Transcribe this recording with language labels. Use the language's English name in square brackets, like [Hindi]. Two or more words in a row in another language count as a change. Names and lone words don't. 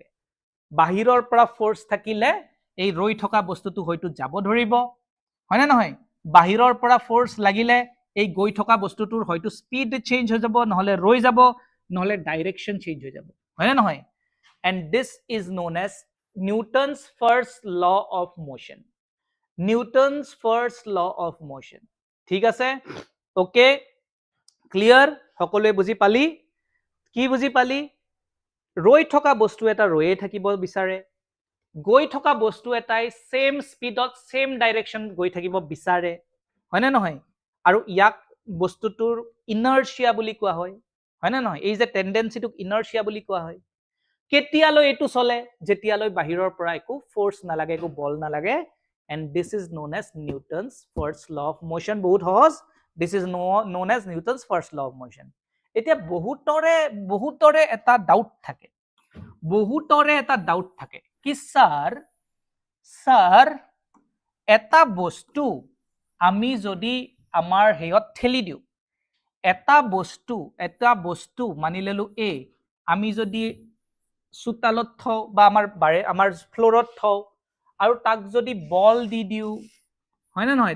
[Assamese] বাহিৰৰ পৰা ফোৰ্স থাকিলে এই ৰৈ থকা বস্তুটো হয়তো যাব ধৰিব, হয় নে নহয়? বাহিৰৰ পৰা ফোৰ্স লাগিলে এই গৈ থকা বস্তুটোৰ হয়তো স্পীড চেঞ্জ হৈ যাব, নহলে ৰৈ যাব, নহলে ডাইৰেকশ্যন চেঞ্জ হৈ যাব, হয় নে নহয়? [English] And this is known as Newton's first law of motion. Newton's first law of motion. [Assamese] ঠিক আছে? [English] Okay? Clear? [Assamese] সকলোৱে বুজি পালি? কি বুজি পালি? ৰৈ থকা বস্তু এটা ৰৈয়ে থাকিব বিচাৰে। গৈ থকা বস্তু এটাই সেম স্পীডত সেম ডাইৰেকশন গৈ থাকিব বিচাৰে। হয়নে নহয়? আৰু ইয়াক বস্তুটোৰ ইনাৰ্চিয়া বুলি কোৱা হয়। হয়নে নহয়? এই যে টেন্ডেন্সিটোক ইনাৰ্চিয়া বুলি কোৱা হয়। কেতিয়ালৈ এইটো চলে? যেতিয়ালৈ বাহিৰৰ পৰা একো ফোৰ্স নালাগে, একো বল নালাগে। [English] And this is known as Newton's first law of motion. [Assamese] বহুত সহজ। [English] This is known as Newton's first law of motion. [Assamese] এতিয়া বহুতৰে এটা ডাউট থাকে। বহুতৰে এটা ডাউট থাকে কি স্যাৰ এটা বস্তু আমি যদি আমাৰ হেয়ত ঠেলি দিওঁ, এটা বস্তু মানি ললো এ, আমি যদি চোতালত থওঁ বা আমাৰ ফ্লোৰত থওঁ আৰু তাক যদি বল দি দিওঁ, হয় না নহয়?